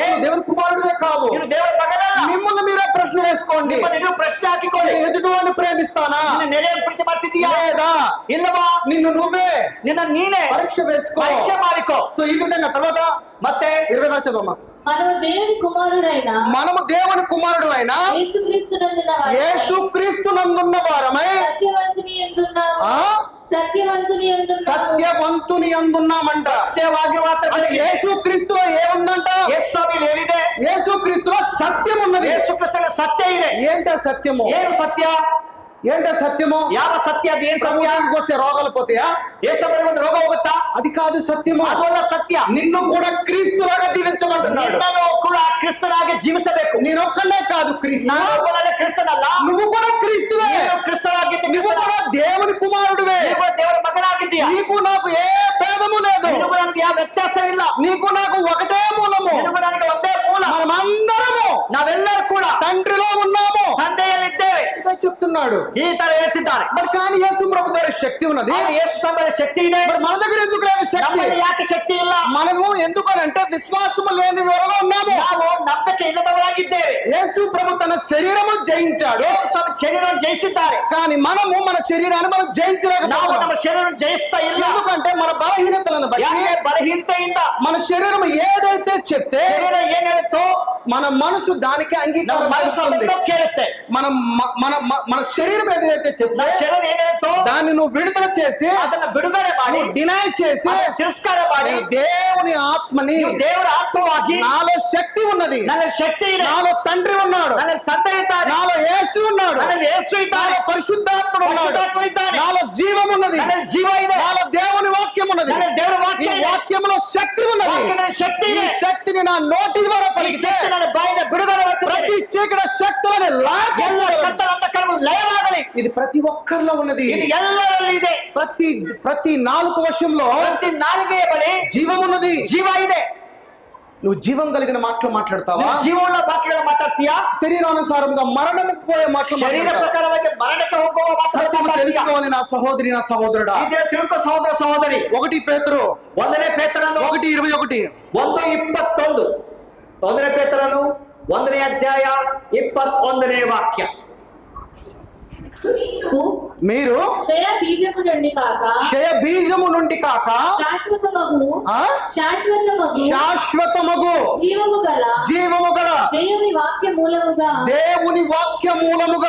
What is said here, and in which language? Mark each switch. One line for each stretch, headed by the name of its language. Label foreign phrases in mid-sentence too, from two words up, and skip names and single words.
Telugu: దేవుని కుమారుడే కాదు.
Kannada: ನೀನು ದೇವರ ಮಗನಲ್ಲ.
Telugu: మిమ్మల్ని మీరే ప్రశ్న వేసుకోండి.
Kannada: ನೀವು ಪ್ರಶ್ನೆ ಹಾಕಿಕೊಳ್ಳಿ.
Telugu: ఎదుటివాడిని ప్రేమిస్తానా
Kannada: ನಿನ್ನ ನೆರೆಯನ್ನು ಪ್ರೀತಿ ಮಾಡ್ತಿದ್ದೀಯಾ
Telugu: లేదా?
Kannada: ಇಲ್ಲವಾ?
Telugu: నిన్ను నువ్వే
Kannada: ನೀನೇ
Telugu: పరీక్ష వేసుకో.
Kannada: ಪರೀಕ್ಷೆ ಮಾಡಿಕೋ.
Telugu: సో ఈ విధంగా తర్వాత
Kannada: ಮತ್ತೆ
Telugu: 20 చదవమ్మా. మనము దేవుని కుమారుడైన మనము దేవుని కుమారుడు అయిన యేసుక్రీస్తునందున్న యేసుక్రీస్తు నందున్న వారమై సత్యవంతుని యందున్నాము. సత్యవంతుని అందున్నామంట.
Kannada: ಸತ್ಯವಾಗಿ ಮಾತ್ರ
Telugu: అంటే యేసుక్రీస్తులో ఏముందంట?
Kannada: ಯೇಸುವಿನಲ್ಲಿ ಏನಿದೆ?
Telugu: యేసుక్రీస్తులో సత్యం ఉన్నది.
Kannada: ಯೇಸು ಕ್ರಿಸ್ತನ ಸತ್ಯ ಇದೆ.
Telugu: ఏంట సత్యము?
Kannada: ಏನು సತ್ಯ?
Telugu: ఏంట సత్యము?
Kannada: ಯಾವ సತ್ಯ? ಅದು ಏನ್ ಸತ್ಯ?
Telugu: సత్యానికి వస్తే రోగాలు పోతాయా?
Kannada: ಯೇಸುವಿನ ಒಂದು ರೋಗ ಹೋಗುತ್ತಾ?
Telugu: అది కాదు సత్యము.
Kannada: ಅದಲ್ಲ సత్ಯ.
Telugu: నిన్ను కూడా క్రీస్తులాగా జీవించమంటున్నాడు.
Kannada: ನಿನ್ನನ್ನು ಕೂಡ ಕ್ರಿಸ್ತನಾಗಿ ಜೀವಿಸಬೇಕು.
Telugu: నేనొక్కనే కాదు క్రీస్తు,
Kannada: ನಾನು ಒಬ್ಬನೇ ಕ್ರಿಸ್ತನಲ್ಲ,
Telugu: నువ్వు కూడా క్రీస్తువే.
Kannada: ನೀನು ಕ್ರಿಸ್ತನಾಗಿದ್ದೆ.
Telugu: నువ్వు కూడా దేవుని కుమారుడువే.
Kannada: ನೀನು ಕೂಡ ದೇವರ ಮಗನಾಗಿದ್ದೀಯ.
Telugu: నీకు నాకు ఏ భేదము లేదు.
Kannada: ನಿನಗೂ ನನಗೆ ಯಾವ ವ್ಯತ್ಯಾಸ ಇಲ್ಲ.
Telugu: నీకు నాకు ఒకటే మూలము.
Kannada: ನಿನಗೂ ನನಗೆ ಒಂದೇ ಮೂಲ.
Telugu: మనమందరము
Kannada: ನಾವೆಲ್ಲರೂ ಕೂಡ
Telugu: తండ్రిలో ఉన్నాము,
Kannada: ತಂದೆಯಲ್ಲಿದ್ದೇವೆ.
Telugu: ఇదే చెప్తున్నాడు.
Kannada: ಈ ತರ ಹೇಳ್ತಿದ್ದಾರೆ.
Telugu: మరి కానీ యేసు ప్రభు దగ్గర శక్తి ఉన్నది,
Kannada: ಯೇಸು ಸಂಬಂಧ ಶಕ್ತಿ ಇದೆ.
Telugu: మరి మన దగ్గర ఎందుకు లేదు శక్తి?
Kannada: ನಮ್ಮಲ್ಲಿ ಯಾಕೆ ಶಕ್ತಿ ಇಲ್ಲ?
Telugu: మనము ఎందుకనంటే విశ్వాసము లేని వారుగా ఉన్నాము.
Kannada: ನಾವು ನಂಬಿಕೆ ಇಲ್ಲದವರಾಗಿದ್ದೇವೆ.
Telugu: యేసు ప్రభు తన శరీరము జయించాడు,
Kannada: ಶರೀರವನ್ನು ಜಯಿಸಿದ್ದಾರೆ.
Telugu: కానీ మనము మన శరీరాన్ని మనం
Kannada: ನಾವು
Telugu: జయించలేకపోతున్నాము.
Kannada: ನಮ್ಮ ಶರೀರವನ್ನು ಜಯಿಸ್ತಾ ಇಲ್ಲ.
Telugu: ఎందుకంటే మన బలహీనతలను బట్టి
Kannada: ಯಾಕೆ? ಬಲಹೀನತೆಯಿಂದ.
Telugu: మన శరీరం ఏదైతే చెప్తే
Kannada: ಶರೀರ ಏನ್ ಹೇಳುತ್ತೋ
Telugu: మన మనసు దానికి
Kannada: ನಮ್ಮ
Telugu: అంగీకారం
Kannada: ಮನಸ್ಸು
Telugu: చేస్తుంది.
Kannada: ಅದನ್ನು ಕೇಳುತ್ತೆ.
Telugu: మన శరీరం ఏదైతే చెప్తే
Kannada: ನಮ್ಮ ಶರೀರ ಏನ್ ಹೇಳುತ್ತೋ
Telugu: దాన్ని నువ్వు విడుదల చేసి
Kannada: ಅದನ್ನ ಬಿಡುಗಡೆ ಮಾಡಿ,
Telugu: డినై చేసి
Kannada: ಅದನ್ನ ತಿರಸ್ಕಾರ ಮಾಡಿ,
Telugu: దేవుని ఆత్మని,
Kannada: ನೀವು ದೇವರ ಆತ್ಮವಾಗಿ,
Telugu: నాలో శక్తి ఉన్నది,
Kannada: ನನಗೆ ಶಕ್ತಿ ಇದೆ,
Telugu: నాలో తండ్రి ఉన్నాడు,
Kannada: ನನಗೆ ತಂದೆ ಇದ್ದಾನೆ,
Telugu: నాలో యేసు ఉన్నాడు,
Kannada: ನನಗೆ ಯೇಸು ಇದ್ದಾನೆ,
Telugu: నాలో పరిశుద్ధాత్ముడు ఉన్నాడు,
Kannada: ಪರಿಶುದ್ಧಾತ್ಮ ಇದ್ದಾನೆ,
Telugu: నాలో జీవం ఉన్నది,
Kannada: ನನಗೆ ಜೀವ ಇದೆ,
Telugu: నాలో దేవుని వాక్యం ఉన్నది,
Kannada: ನನಗೆ ದೇವರ ವಾಕ್ಯ
Telugu: ఈ
Kannada: ಇದೆ,
Telugu: వాక్యంలో శక్తి ఉన్నది.
Kannada: ವಾಕ್ಯದಲ್ಲಿ ಶಕ್ತಿ
Telugu: ఈ
Kannada: ಇದೆ.
Telugu: శక్తిని నా నోటి ద్వారా
Kannada: ಈ
Telugu: పలికితే
Kannada: ಶಕ್ತಿ ನನ್ನ ಬಾಯಿಂದ ಬಿಡುಗಡೆ
Telugu: ప్రతి
Kannada: ಆಗ್ತದೆ.
Telugu: చీకటి శక్తులని
Kannada: ಎಲ್ಲ
Telugu: లాగేస్తాడు.
Kannada: ಕತ್ತಲ ಅಂಧಕಾರವು ಲಯವಾಗಲಿ.
Telugu: ఇది ప్రతి ఒక్కరిలో ఉన్నది.
Kannada: ಇದು ಎಲ್ಲರಲ್ಲಿ ಇದೆ.
Telugu: ప్రతి నాలుగు వశంలో
Kannada: ಪ್ರತಿ ನಾಲಿಗೆಯ ಬಳಿ
Telugu: జీవం ఉన్నది.
Kannada: ಜೀವ ಇದೆ.
Telugu: నువ్వు జీవం కలిగిన మాటలు మాట్లాడతావా?
Kannada: ನೀವು ಜೀವವುಳ್ಳ ವಾಕ್ಯಗಳನ್ನು ಮಾತಾಡ್ತೀಯಾ?
Telugu: శరీరానుసారంగా మరణముకు పోయే మాటలు
Kannada: ಶರೀರ
Telugu: మాట్లాడతావా?
Kannada: ಪ್ರಕಾರವಾಗಿ ಮರಣಕ್ಕೆ ಹೋಗುವ ಮಾತನ್ನು
Telugu: సత్యము
Kannada: ಮಾತಾಡ್ತೀಯಾ?
Telugu: తెలుసుకోవాలి నా సహోదరి, నా సహోదరుడా.
Kannada: ಇದನ್ನು ತಿಳ್ಕೊ ಸಹೋದರ ಸಹೋದರಿ.
Telugu: 1 పేతురు
Kannada: 1ನೇ ಪೇತ್ರನು
Telugu: 1:21.
Kannada: 1:21. 1ನೇ ಪೇತ್ರನು 1ನೇ ಅಧ್ಯಾಯ 21ನೇ ವಾಕ್ಯ.
Telugu: మీరు క్షయ బీజము నుండి కాక క్షయ బీజము నుండి కాక శాశ్వతమగు జీవము గల దేవుని వాక్య మూలముగా